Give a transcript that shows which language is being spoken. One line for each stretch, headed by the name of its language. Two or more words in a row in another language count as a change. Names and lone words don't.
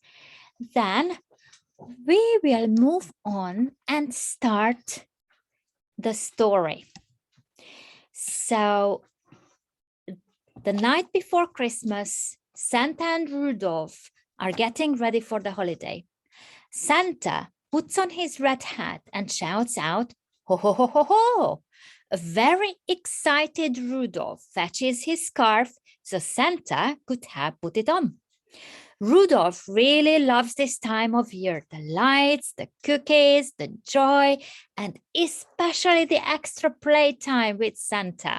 English: Then we will move on and start the story. So the night before Christmas, Santa and Rudolph are getting ready for the holiday. Santa puts on his red hat and shouts out, ho, ho, ho, ho, ho. A very excited Rudolph fetches his scarf so Santa could have put it on. Rudolph really loves this time of year, the lights, the cookies, the joy, and especially the extra playtime with Santa.